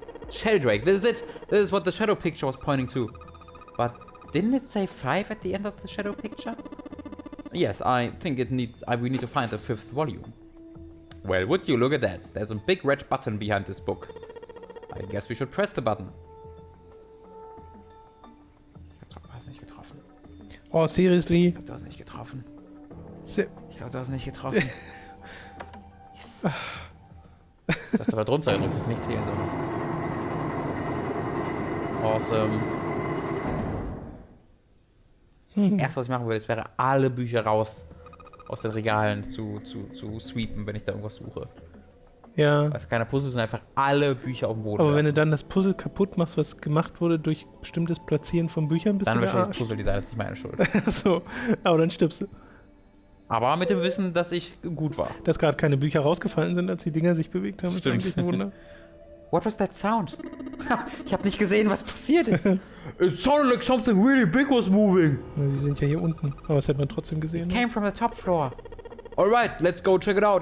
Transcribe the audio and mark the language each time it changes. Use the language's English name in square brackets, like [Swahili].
[English] Sheldrake, this is it. This is what the shadow picture was pointing to. But didn't it say 5 at the end of the shadow picture? Yes, I think we need to find the 5th volume. Well, would you look at that? There's a big red button behind this book. I guess we should press the button. [German] Ich hab das nicht getroffen. [English] Oh, seriously? [German] Ich hab das nicht getroffen. Ich glaube, du hast nicht getroffen. [English] Yes. [German] Du hast aber drunter gedrückt, jetzt nicht zählen. [English] Awesome. [German] Erst, was ich machen würde, wäre alle Bücher raus aus den Regalen zu sweepen, wenn ich da irgendwas suche. Ja. Also keine Puzzle, sondern einfach alle Bücher auf dem Boden. Aber wenn du dann das Puzzle kaputt machst, was gemacht wurde durch bestimmtes Platzieren von Büchern, bist dann du der wahrscheinlich Arsch. das Puzzle-Design, das ist nicht meine Schuld. So, aber dann stirbst du. Aber mit dem Wissen, dass ich gut war. Dass gerade keine Bücher rausgefallen sind, als die Dinger sich bewegt haben, ist eigentlich ein Wunder. [English] What was that sound? [German] Ich habe nicht gesehen, was passiert ist. [English] It sounded like something really big was moving. [German] Sie sind ja hier unten, aber das hätte man trotzdem gesehen. [English] It came from the top floor. Alright, let's go check it out.